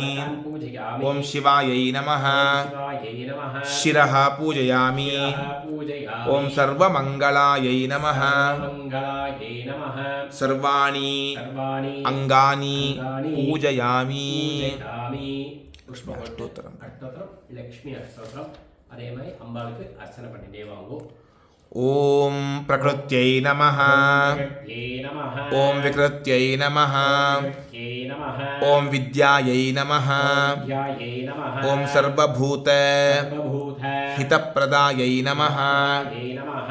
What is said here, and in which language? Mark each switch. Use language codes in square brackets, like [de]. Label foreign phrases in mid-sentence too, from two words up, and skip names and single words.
[sa] पूजयामि ॐ शिवायै नमः शिवायै नमः शिरः पूजयामि पूजयामि ॐ सर्वमङ्गलायै नमः मङ्गलायै नमः सर्वाणि सर्वाणि अङ्गानि अङ्गानि पूजयामि पूजयामि [ta] அஷ்டோத்திரம். அஷ்டோத்திரம் லக்ஷ்மி அஷ்டோத்திரம் அதே மாதிரி அம்பாளுக்கு அர்ச்சனை பண்ணிட்டே வாங்குவோம் [sa] ॐ प्रकृत्यै नमः यै நமः ॐ विकृत्यै नमः यै நமः ॐ विद्यायै नमः यै नमः ॐ सर्वभूत சர்வபூத हितप्रदायै नमः यै नमः